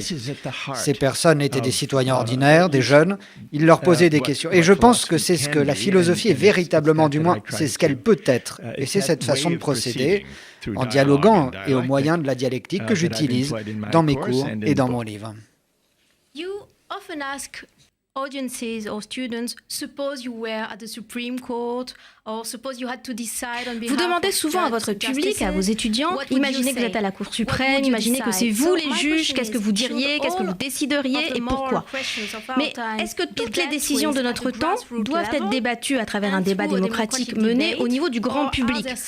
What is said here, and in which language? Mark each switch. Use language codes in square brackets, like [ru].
[fr] Ces personnes étaient des citoyens ordinaires, des jeunes. Il leur posait des questions. Et je pense que c'est ce que la philosophie est véritablement, du moins, c'est ce qu'elle peut être. Et c'est cette façon de procéder, en dialoguant et au moyen de la dialectique, que j'utilise dans mes cours et dans mon livre. [en] You often ask audiences or students, suppose you were at the Supreme Court, or suppose you had to decide on behalf. [fr] Vous demandez souvent à votre public, à vos étudiants, imaginez que vous êtes à la Cour suprême, imaginez que c'est vous les juges, qu'est-ce que vous diriez, qu'est-ce que vous décideriez et pourquoi. Mais est-ce que toutes les décisions de notre temps doivent être débattues à travers un débat démocratique mené au niveau du grand public?